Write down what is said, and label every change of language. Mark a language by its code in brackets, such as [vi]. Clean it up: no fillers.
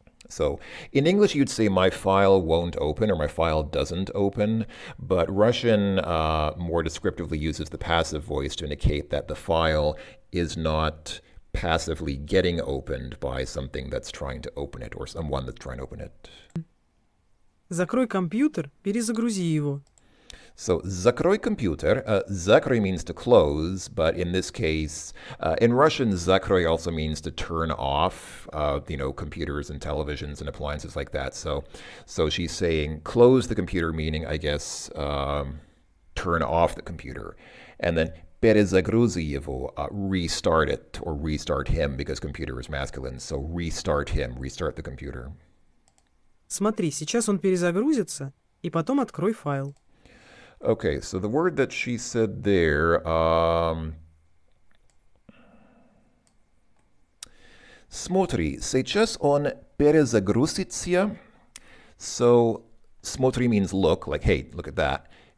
[en] So in English, you'd say my file won't open or my file doesn't open, but Russian more descriptively uses the passive voice to indicate that the file is not passively getting opened by something that's trying to open it or someone that's trying to open it. [ru] Закрой компьютер, перезагрузи его. [en] So, [ru] закрой компьютер. [en] Закрой means to close, but in this case, in Russian, закрой also means to turn off, computers and televisions and appliances like that. So she's saying close the computer, meaning, I guess, turn off the computer. And then [ru] перезагрузи его, [en] restart it or restart him because computer is masculine. So restart him, restart the computer. [ru] Смотри, сейчас он перезагрузится, и потом открой файл. [en] Okay, so the word that she said there, [ru] смотри, сейчас он перезагрузится. [en] So, смотри means look, like, hey, look at that.